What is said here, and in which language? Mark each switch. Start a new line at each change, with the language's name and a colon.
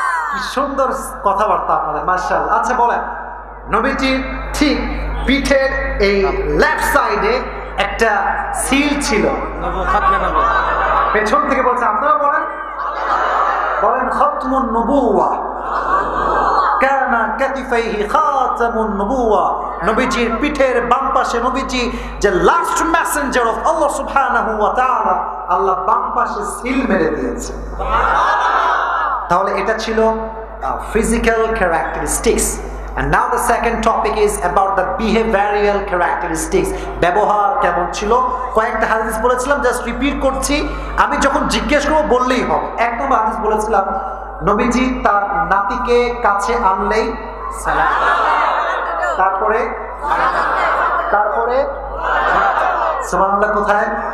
Bangla: কি সুন্দর কথাবার্তা আপনাদের, মাশাআল্লাহ। আচ্ছা বলেন, নবীজির ঠিক পিঠের এই লেফট সাইডে একটা সিল ছিল, পেছন থেকে বলছে, আপনারা বলেন, বলেন খতমুন নবুওয়া,
Arabic: কানা কাতিফাইহি খাতামুন নবুওয়া।
Bangla: নবীজির পিঠের বাম পাশে নবীজি যে
English: last messenger of আল্লাহ
Bangla: সুবহানাহু ওয়া তাআলা, আল্লাহ বাম পাশে সিল মেরে দিয়েছে। তাহলে এটা ছিল
English: physical characteristics. And now the second topic is about the behavioral characteristics.
Bangla: ব্যবহার কেমন ছিল? কয়েকটা হাদিস বলেছিলাম, জাস্ট রিপিট করছি, আমি যখন জিজ্ঞেস করব বললেই হবে। এক নম্বর হাদিস বলেছিলাম, নবীজি তার নাতিকে কাছে আনলেই সালাম, তারপরে সুবহানাল্লাহ কোথায়?